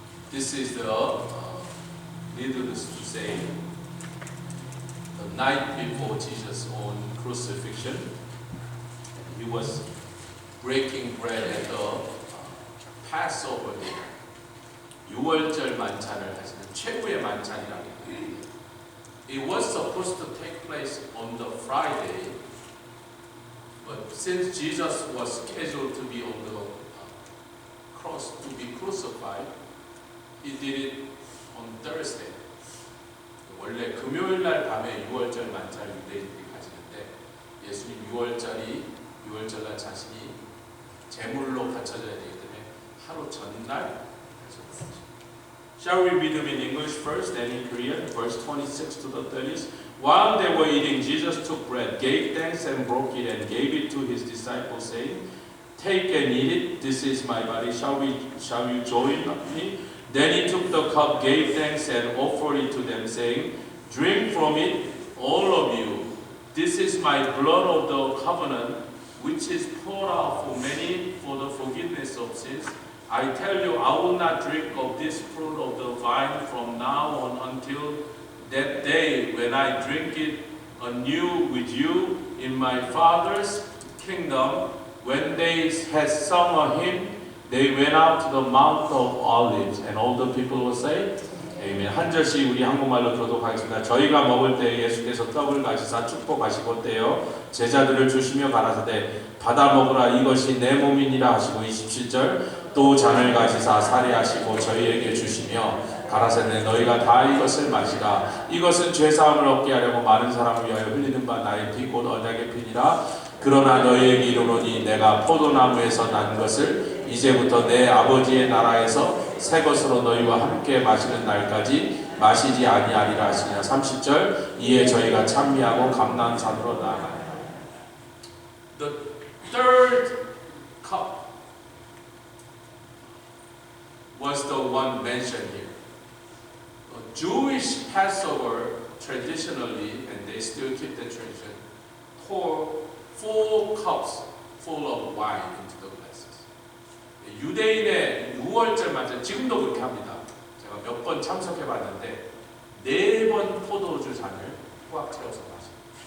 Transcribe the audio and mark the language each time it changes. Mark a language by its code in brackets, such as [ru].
[en] This is the, needless to say, the night before Jesus' own crucifixion. He was breaking bread at the Passover dinner. [ko] 6월절 만찬을 하시는 최후의 만찬이라고. [en] It was supposed to take place on the Friday, but since Jesus was scheduled to be on the cross to be crucified, he did it on Thursday. [ko] 원래 금요일 날 밤에 6월절 만찬을 유대인들이 가지는데 예수님 6월절 날 자신이 제물로 바쳐져야 되기 때문에 하루 전날 하셨습니다. [en] Shall we read them in English first, then in Korean, verse 26 to the 30th? While they were eating, Jesus took bread, gave thanks and broke it, and gave it to his disciples, saying, "Take and eat it. This is my body. Shall you join me?" Then he took the cup, gave thanks, and offered it to them, saying, "Drink from it, all of you. This is my blood of the covenant, which is poured out for many for the forgiveness of sins. I tell you, I will not drink of this fruit of the vine from now on until that day when I drink it anew with you in my Father's kingdom." When they had sung a hymn, they went out to the Mount of Olives, and all the people will say, Amen. [ko] 한 절씩 우리 한국말로 교독하겠습니다. 저희가 먹을 때 예수께서 떡을 가지사 축복하시고 떼어 제자들을 주시며 가라사대 받아 먹으라 이것이 내 몸이니라 하시고 27절 또 잔을 가지사 사례하시고 저희에게 주시며 가라사대 너희가 다 이것을 마시라 이것은 죄사함을 얻게 하려고 많은 사람을 위하여 흘리는 바 나의 피 곧 언약의 피니라 그러나 너희에게 이르노니 내가 포도나무에서 난 것을 이제부터 내 아버지의 나라에서 새 것으로 너희와 함께 마시는 날까지 마시지 아니하리라 하시니라. 30절 이에 저희가 찬미하고 감람산으로 나아가니라. [en] The third cup was the one mentioned here. A Jewish Passover traditionally, and they still keep the tradition, pour 4 cups full of wine into the glasses. [ko] 유대인의 6월절 만찬 지금도 그렇게 합니다. 제가 몇 번 참석해 봤는데 4번 포도주 잔을 꽉 채워서 마십니다.